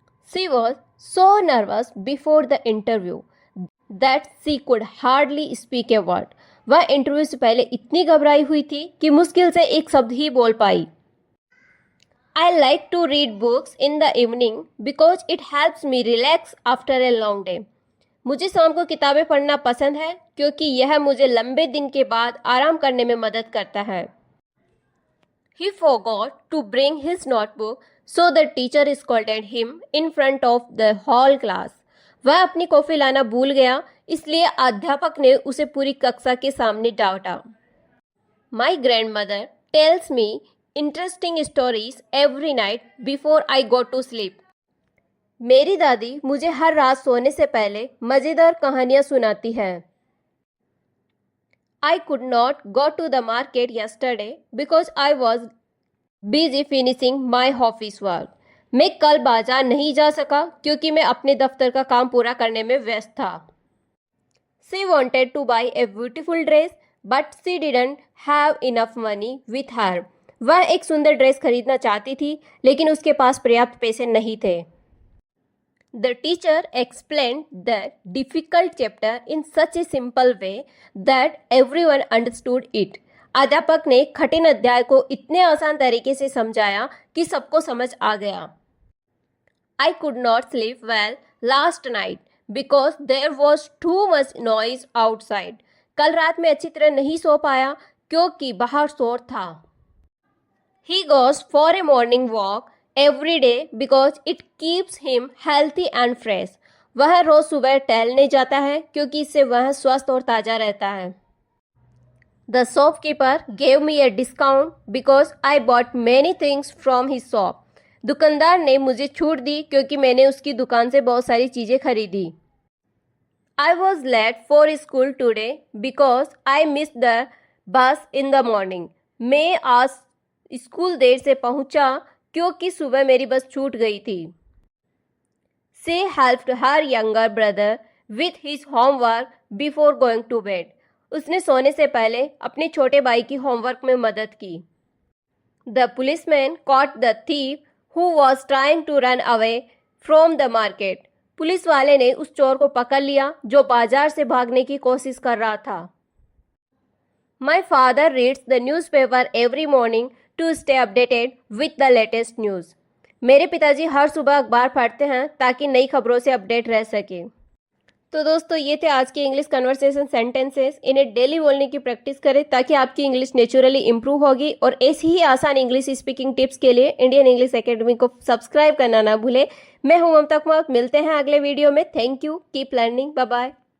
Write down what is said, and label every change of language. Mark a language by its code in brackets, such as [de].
[en] She was so nervous before the interview that she could hardly speak a word। [hi] वह interview से पहले इतनी घबराई हुई थी कि मुश्किल से एक शब्द ही बोल पाई। [en] I like to read books in the evening because it helps me relax after a long day। [hi] मुझे शाम को किताबें पढ़ना पसंद है क्योंकि यह मुझे लंबे दिन के बाद आराम करने में मदद करता है। [en] He forgot to bring his notebook, so the teacher scolded him in front of the whole class। [hi] वह अपनी कॉफी लाना भूल गया इसलिए अध्यापक ने उसे पूरी कक्षा के सामने डांटा। [en] My grandmother tells me interesting stories every night before I go to sleep। [hi] मेरी दादी मुझे हर रात सोने से पहले मजेदार कहानियां सुनाती है। [en] I could not go to the market yesterday because I was busy finishing my office work। [hi] मैं कल बाजार नहीं जा सका क्योंकि मैं अपने दफ्तर का काम पूरा करने में व्यस्त था। [en] She wanted to buy a beautiful dress, but she didn't have enough money with her। [hi] वह एक सुंदर ड्रेस खरीदना चाहती थी लेकिन उसके पास पर्याप्त पैसे नहीं थे। [en] The teacher explained the difficult chapter in such a simple way that everyone understood it। [hi] अध्यापक ने कठिन अध्याय को इतने आसान तरीके से समझाया कि सबको समझ आ गया। [en] I could not sleep well last night because there was too much noise outside। [hi] कल रात में अच्छी तरह नहीं सो पाया क्योंकि बाहर शोर था। [en] He goes for a morning walk every day because it keeps him healthy and fresh। [hi] वह रोज सुबह टहलने जाता है क्योंकि इससे वह स्वस्थ और ताज़ा रहता है। [en] The shopkeeper gave me a discount because I bought many things from his shop। [hi] दुकानदार ने मुझे छूट दी क्योंकि मैंने उसकी दुकान से बहुत सारी चीज़ें खरीदी। [en] I was late for school today because I missed the bus in the morning। [hi] मैं आज स्कूल देर से पहुंचा क्योंकि सुबह मेरी बस छूट गई थी। [en] She helped her younger brother with his homework before going to bed। [hi] उसने सोने से पहले अपने छोटे भाई की होमवर्क में मदद की। [en] The policeman caught the thief who was trying to run away from the market। [hi] Police वाले ने उस चोर को पकड़ लिया जो बाजार से भागने की कोशिश कर रहा था। [en] My father reads the newspaper every morning to stay updated with the latest news। [hi] मेरे पिताजी हर सुबह अखबार पढ़ते हैं ताकि नई खबरों से अपडेट रह सके। तो दोस्तों ये थे आज के इंग्लिश कन्वर्सेशन सेंटेंसेस। इन्हें डेली बोलने की प्रैक्टिस करें ताकि आपकी इंग्लिश नेचुरली इंप्रूव होगी। और ऐसी ही आसान इंग्लिश स्पीकिंग टिप्स के लिए इंडियन इंग्लिश एकेडमी को सब्सक्राइब करना ना भूलें। मैं हूं ममता कुमार, मिलते हैं अगले वीडियो में। [en] Thank you, keep learning, bye bye.